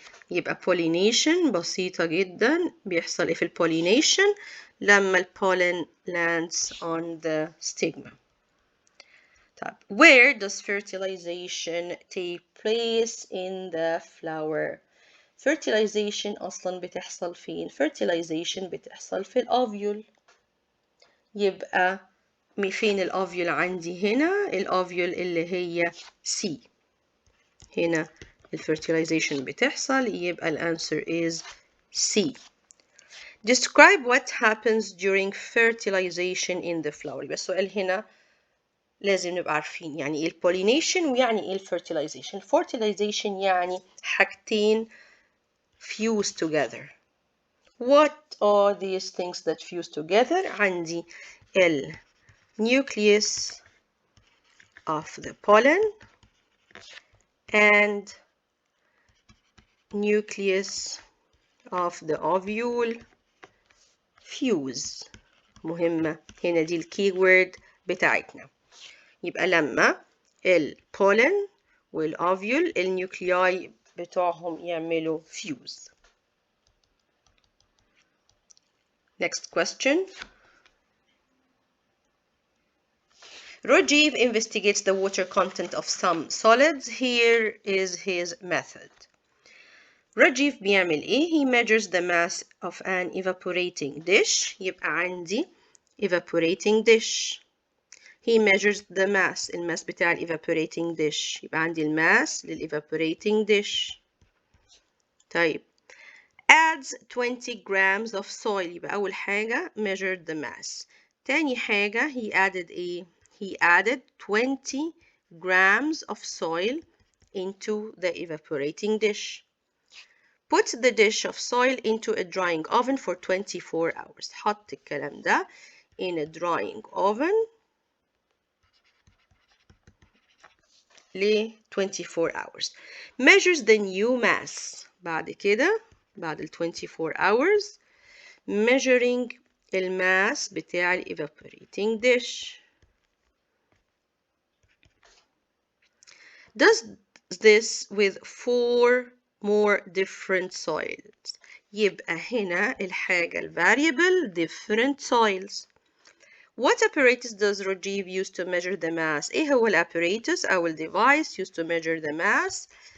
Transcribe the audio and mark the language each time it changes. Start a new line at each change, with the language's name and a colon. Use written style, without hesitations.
Arabic: يبقى pollination بسيطة جدا. بيحصل ايه في
English: pollination؟
Arabic: لما
English: pollen lands on the stigma. طيب where does fertilization take place in the flower؟ fertilization
Arabic: أصلا بتحصل فين؟
English: fertilization
Arabic: بتحصل في الأوفيول. يبقى فين الأوفيول عندي؟ هنا الأوفيول اللي هي C. هنا الفيرتيلايزيشن بتحصل، يبقى الانسر is C.
English: Describe what happens during fertilization in the flower.
Arabic: يبقى السؤال هنا لازم نبقى عارفين يعني ايه البولينيشن ويعني ايه الفيرتيلايزيشن.
English: fertilization
Arabic: يعني حاجتين
English: fuse together. What are these things that fuse together؟ عندي ال nucleus of the pollen and nucleus of the ovule fuse.
Arabic: مهمة هنا دي الكي وورد بتاعتنا. يبقى لما البولن والأوفيول النيوكلياي بتوعهم يعملوا fuse.
English: Next question. Rajiv investigates the water content of some solids. Here is his method. Rajiv
Arabic: بيعمل ايه؟
English: He measures the mass of an evaporating dish.
Arabic: يبقى عندي evaporating dish.
English: He measures the mass.
Arabic: الماس بتاع ال evaporating dish. يبقى عندي الماس لل evaporating dish.
English: طيب adds 20 grams of soil.
Arabic: يبقى أول حاجة
English: measured the mass.
Arabic: تاني حاجة
English: he added ايه؟ He added 20 grams of soil into the evaporating dish. Put the dish of soil into a drying oven for 24 hours.
Arabic: حط الكلام ده
English: in a drying oven ل 24 hours. Measures the new mass.
Arabic: بعد كده بعد ال 24 hours measuring الماس بتاع ال evaporating dish.
English: Does this with 4 more different soils.
Arabic: يبقى هنا الحاجة variable different soils.
English: What apparatus does Rajiv use to measure the mass?
Arabic: إيه هو
English: apparatus أو device used to measure the mass?